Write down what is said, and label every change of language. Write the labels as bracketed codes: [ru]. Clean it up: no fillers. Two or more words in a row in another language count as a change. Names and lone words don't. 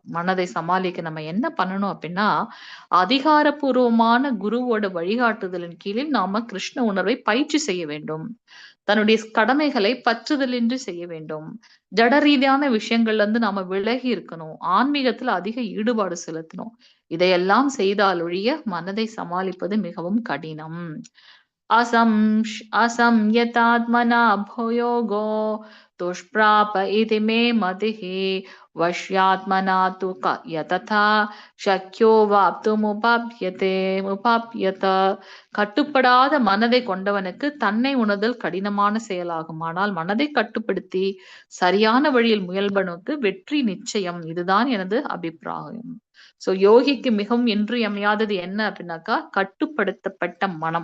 [ta] மனதை சமாளிக்க நம்ம என்ன பண்ணணும் அப்படின்னா, அதிகாரப்பூர்வமான குருவோட வழிகாட்டுதலின் கீழில் நாம கிருஷ்ண உணர்வை பயிற்சி செய்ய வேண்டும். தன்னுடைய கடமைகளை பற்றுதலின்றி செய்ய வேண்டும். ஜட ரீதியான விஷயங்கள்ல நாம விலகி இருக்கணும். ஆன்மீகத்துல அதிக ஈடுபாடு செலுத்தணும். இதையெல்லாம் செய்தால் ஒழிய மனதை சமாளிப்பது மிகவும் கடினம். [sa] असंयतात्मना भोयोगो दुष्प्राप इति मे मतिः वश्यात्मना तु यतथा शक्यो வாப்துமுபாப்யத. [ta] கட்டுப்படாத மனதை கொண்டவனுக்கு தன்னை உணர்தல் கடினமான செயலாகும். ஆனால் மனதை கட்டுப்படுத்தி சரியான வழியில் முயல்பவனுக்கு வெற்றி நிச்சயம். இதுதான் எனது அபிப்பிராயம். சோ யோகிக்கு மிகவும் இன்றியமையாதது என்ன அப்படின்னாக்கா கட்டுப்படுத்தப்பட்ட மனம்.